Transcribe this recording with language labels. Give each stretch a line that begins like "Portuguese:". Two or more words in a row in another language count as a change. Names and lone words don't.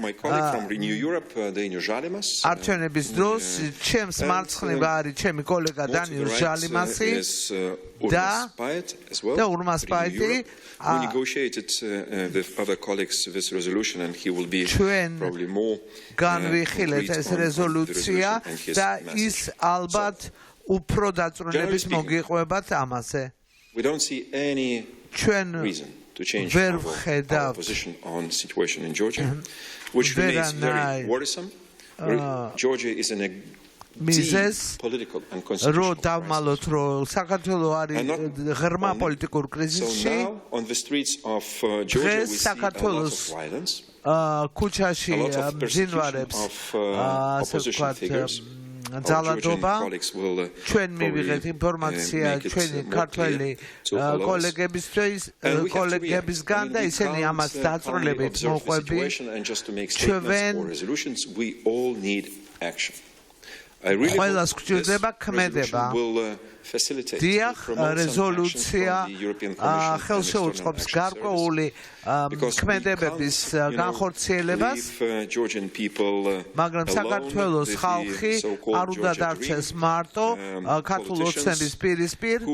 Georgian: არჩევნების დროს ჩემს მარცხნივ არის ჩემი კოლეგა დანიელ ჟალიმასი და ურმას პაიტი ჩვენ განვიხილეთ ეს რეზოლუცია და ის ალბათ უფრო დაწვრილების მოგიყვებათ ამაზე
English: We don't see any reason to change our position on the situation in Georgia, which remains very worrisome. Georgia is in a deep political and constitutional crisis. So now, on the streets of Georgia, we see a lot of violence, a lot of persecution of opposition figures.
Georgian: ძალადობა ჩვენ მივიღეთ ინფორმაცია ჩვენი ქართველი კოლეგებისგან და ისინი ამას დაწვრილებით მოყვებიან ჩვენ ყველას გვჭირდება ქმედება დიახ რეზოლუცია ხელშეუწყობს გარკვეული ქმედებების განხორციელებას მაგრამ საქართველოს ხალხი არ უნდა დარჩეს მარტო ქართულ ოცნების პირისპირ